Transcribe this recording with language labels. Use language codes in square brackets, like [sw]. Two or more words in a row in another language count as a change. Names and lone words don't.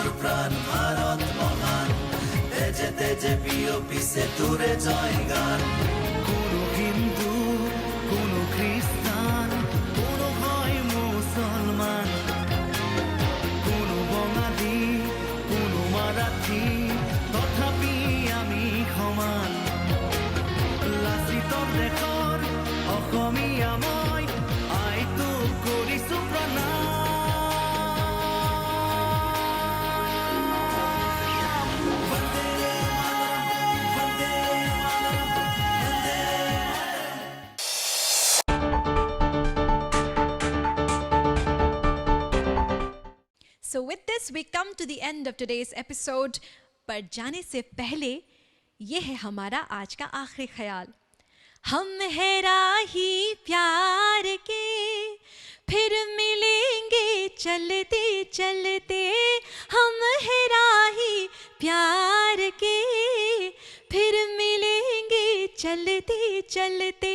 [as] প্রাণ ভারত মহান তেজে তেজে বিয়পিছে তোরে জয় গান কোনো হিন্দু কোনো খ্রিস্টান কোনো হয় মুসলমান কোনো বঙালী কোনো মারাঠী তথাপি আমি সমান লাচিতৰ দেশৰ অসমীয়া মই আই তোক কৰিছো প্ৰণাম [sa] বন্দে মাতৰম, বন্দে মাতৰম, বন্দে [en] So with this we come to the end of today's episode. [hi] पर जाने से पहले ये है हमारा आज का आखिरी ख्याल। हम है राही प्यार के फिर मिलेंगे चलते चलते हम है राही प्यार के फिर मिलेंगे चलते चलते।